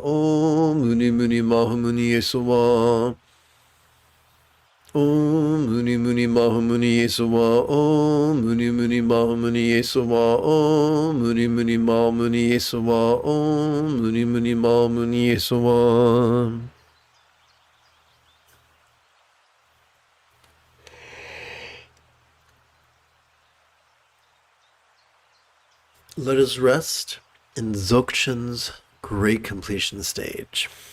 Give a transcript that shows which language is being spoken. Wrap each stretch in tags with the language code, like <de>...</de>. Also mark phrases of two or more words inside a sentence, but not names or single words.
<sa>Om Muni Muni Mahmuni Yesowa. Om Muni Muni Mahmuni Yesowa. Om Muni Muni Mahmuni Yesowa. Om Muni Muni Mahmuni Yesowa. Om Muni Muni Mahmuni Yesowa.</sa> <en>Let us rest in Dzogchen's great completion stage.</en>